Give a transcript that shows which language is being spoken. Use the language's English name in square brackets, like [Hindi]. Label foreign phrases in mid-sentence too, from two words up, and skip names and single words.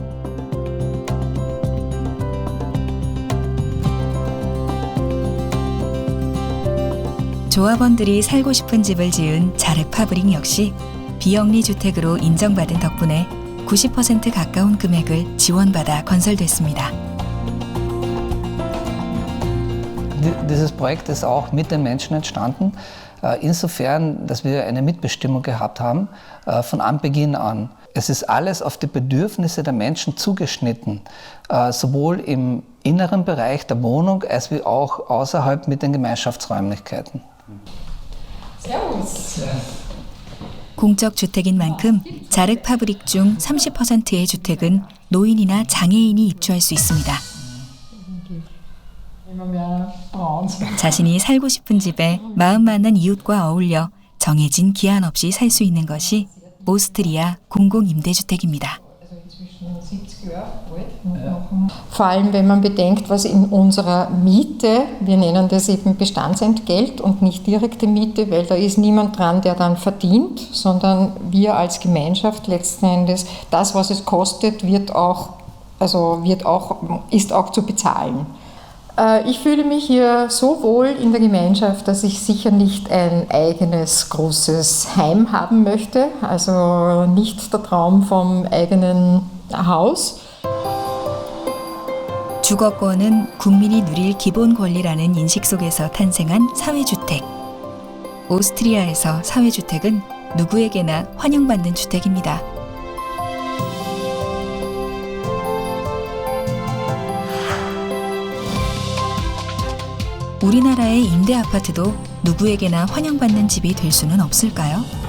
[Korean] 조합원들이 살고 싶은 집을 지은 자르 파브릭 역시 비영리 주택으로 인정받은 덕분에 90% 가까운 금액을 지원받아 건설됐습니다. [German] Dieses Projekt ist auch mit den Menschen entstanden, insofern, dass wir eine Mitbestimmung gehabt haben von Anbeginn an. Es ist alles auf die Bedürfnisse der Menschen zugeschnitten, sowohl im inneren Bereich der Wohnung als wie auch außerhalb mit den Gemeinschaftsräumlichkeiten. Servus. [Korean] 공적 주택인 만큼 자르 파브릭 중 30%의 주택은 노인이나 장애인이 입주할 수 있습니다. 자신이 살고 싶은 집에 마음 맞는 이웃과 어울려 정해진 기한 없이 살 수 있는 것이 오스트리아 공공임대주택입니다. [German] Vor allem, wenn man bedenkt, was in unserer Miete, wir nennen das eben Bestandsentgelt und nicht direkte Miete, weil da ist niemand dran, der dann verdient, sondern wir als Gemeinschaft letzten Endes, das, was es kostet, ist auch zu bezahlen. Ich fühle mich hier so wohl in der Gemeinschaft, dass ich sicher nicht ein eigenes großes Heim haben möchte, also nicht der Traum vom eigenen Haus. [Korean] 주거권은 국민이 누릴 기본 권리라는 인식 속에서 탄생한 사회주택. 오스트리아에서 사회주택은 누구에게나 환영받는 주택입니다. 우리나라의 임대 아파트도 누구에게나 환영받는 집이 될 수는 없을까요?